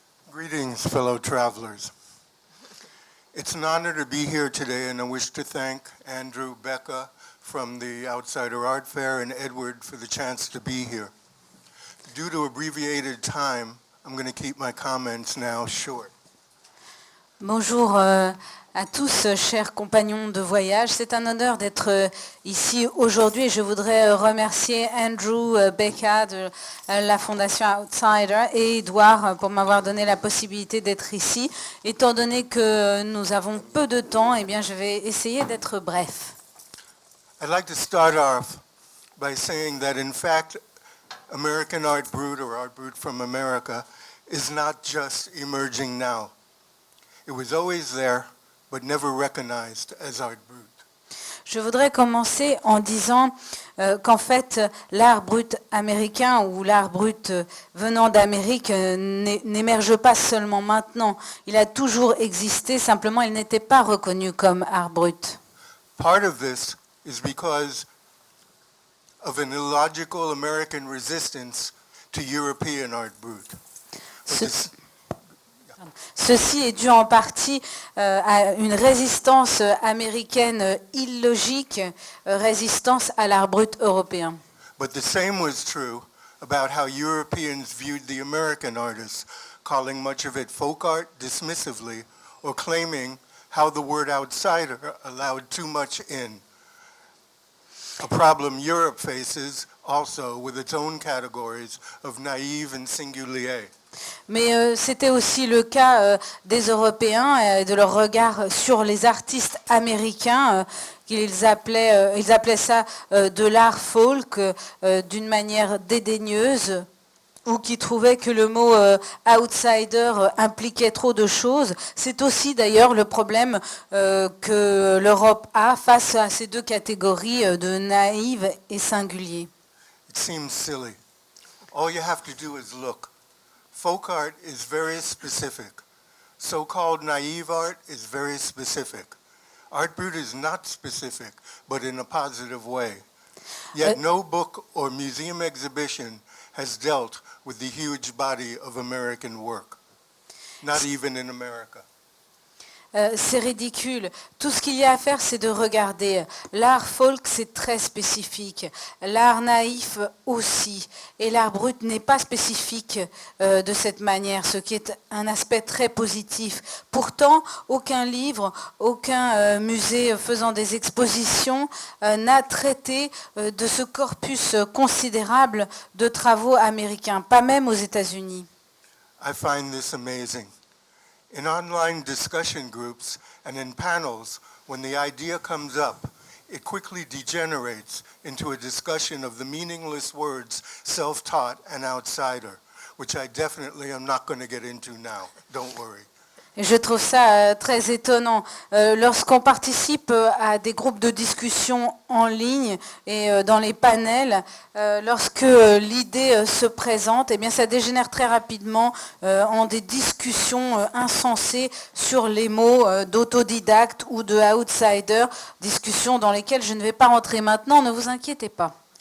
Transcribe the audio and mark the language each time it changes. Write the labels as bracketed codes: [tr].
[en] Greetings, fellow travelers. It's an honor to be here today, and I wish to thank Andrew, Becca from the Outsider Art Fair, and Edward for the chance to be here. Due to abbreviated time, I'm going to keep my comments now short. [fr] Bonjour à tous, chers compagnons de voyage. C'est un honneur d'être ici aujourd'hui et je voudrais remercier Andrew, Becca de la Fondation Outsider et Edouard pour m'avoir donné la possibilité d'être ici. Étant donné que nous avons peu de temps, eh bien, je vais essayer d'être bref. [en] I'd like to start off by saying that in fact, American art brut or art brut from America is not just emerging now. It was always there, but never recognized as art brut. [fr] Je voudrais commencer en disant qu'en fait, l'art brut américain ou l'art brut venant d'Amérique n'émerge pas seulement maintenant. Il a toujours existé, simplement il n'était pas reconnu comme art brut. [en] Part of this is because of an illogical American resistance to European art brut. [fr] Ceci est dû en partie à une résistance américaine illogique, résistance à l'art brut européen. [en] But the same was true about how Europeans viewed the American artists, calling much of it folk art dismissively, or claiming how the word outsider allowed too much in. A problem Europe faces also with its own categories of naïve and singulier. [fr] Mais c'était aussi le cas des Européens et de leur regard sur les artistes américains, qu'ils appelaient ça de l'art folk d'une manière dédaigneuse, ou qui trouvaient que le mot outsider impliquait trop de choses. C'est aussi d'ailleurs le problème que l'Europe a face à ces deux catégories de naïves et singuliers. [en] It seems silly. All you have to do is look. Folk art is very specific. So-called naive art is very specific. Art Brut is not specific, but in a positive way. Yet no book or museum exhibition has dealt with the huge body of American work, not even in America. [fr] C'est ridicule. Tout ce qu'il y a à faire, c'est de regarder. L'art folk, c'est très spécifique. L'art naïf aussi. Et l'art brut n'est pas spécifique de cette manière, ce qui est un aspect très positif. Pourtant, aucun livre, aucun musée faisant des expositions n'a traité de ce corpus considérable de travaux américains, pas même aux États-Unis. [en] I find this amazing. In online discussion groups and in panels, when the idea comes up, it quickly degenerates into a discussion of the meaningless words self-taught and outsider, which I definitely am not going to get into now. Don't worry. [fr] Et je trouve ça très étonnant. Lorsqu'on participe à des groupes de discussion en ligne et dans les panels, lorsque l'idée se présente, eh bien ça dégénère très rapidement en des discussions insensées sur les mots d'autodidacte ou de outsider, discussions dans lesquelles je ne vais pas rentrer maintenant, ne vous inquiétez pas.